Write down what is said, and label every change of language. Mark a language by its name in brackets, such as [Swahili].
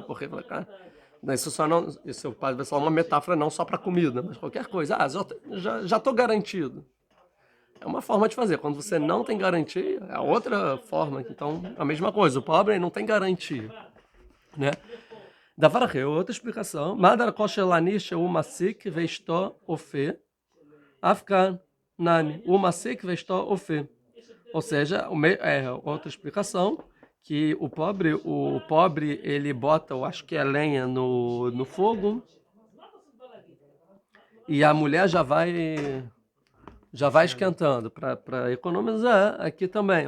[Portuguese] Porque, cara, isso só não. Isso pode ser uma metáfora não só para comida, mas qualquer coisa. Ah, já estou garantido. É uma forma de fazer. Quando você não tem garantia, é outra forma. Então, a mesma coisa. O pobre não tem garantia. Né? [Hebrew] Davar אחר, [Portuguese] outra explicação. [Hebrew] מה דרכו של עני שהוא מעסיק ואשתו אופה, אף כאן נמי, הוא מעסיק ואשתו אופה. [Portuguese] Ou seja, outra explicação, que o pobre ele bota, eu acho que é lenha no fogo, e a mulher já vai esquentando para economizar aqui também.